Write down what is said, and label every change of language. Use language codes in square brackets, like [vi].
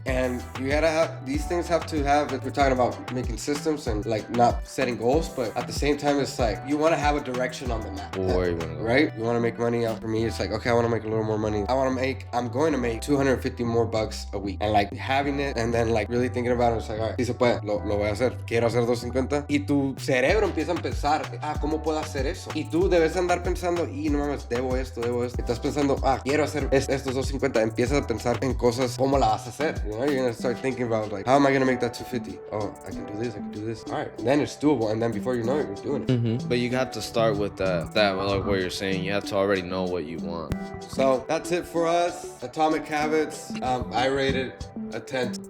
[en] And you gotta have these things have to have, if we're talking about making systems and like not setting goals, but at the same time it's like you want to have a direction on the map. Right? You want to make money. For me, it's like, okay, I want to make a little more money. I'm going to make $250 more a week. And like having it and then like really thinking about it, it's like, all right, sí se puede, lo voy a hacer. Quiero hacer 250. [es] Y tu cerebro empieza a pensar, ¿cómo puedo hacer eso? Y tú debes andar pensando, y no mames, debo esto. Y estás pensando, quiero hacer estos 250. Empiezas a pensar en cosas, ¿cómo la vas a hacer? [en] You know, you're going to start thinking about like, how am I going to make that 250? Oh, I can do this. All right. And then it's doable. And then before you know it, you're doing it. But you have to start with that like what you're saying. You have to already know what you want. So that's it for us. Atomic Habits. I rate it a 10.